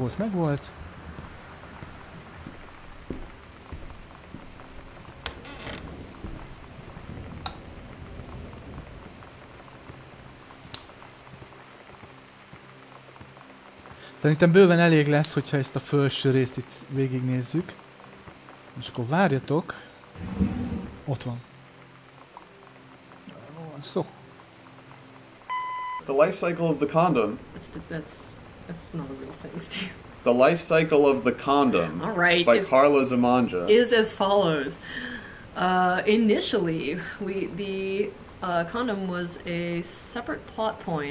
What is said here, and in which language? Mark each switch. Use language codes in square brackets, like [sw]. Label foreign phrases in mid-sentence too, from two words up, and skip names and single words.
[hu] Szerintem bőven elég lesz, hogyha ezt a felső részt itt végignézzük. És akkor várjatok. Ott van. Szó. [en] The life cycle of the condom. That's not a real thing, Steve. The life cycle of the condom. All right. By Carla Zamanja. Is as follows. Initially, the condom was a separate plot point.